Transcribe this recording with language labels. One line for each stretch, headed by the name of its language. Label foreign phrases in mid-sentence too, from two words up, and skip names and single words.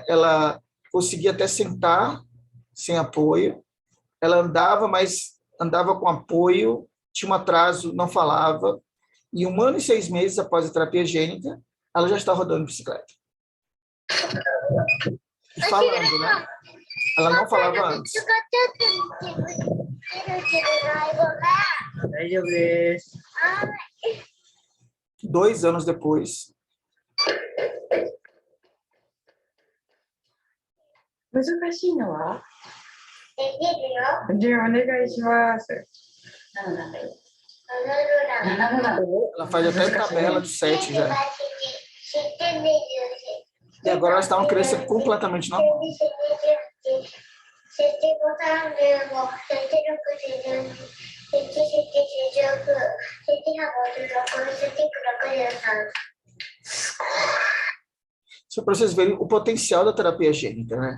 Portuguese: Ela conseguia até sentar sem apoio, ela andava, mas andava com apoio, tinha um atraso, não falava, e 1 ano e 6 meses após a terapia gênica, ela já está rodando bicicleta. E falando, né? Ela não falava antes. 2 anos depois.
Japanese: 難しいのは？じゃあお願いします。
Portuguese: Ela faz até tabela de 7 já. E agora ela está uma criança completamente normal. Só para vocês verem o potencial da terapia gênica, né?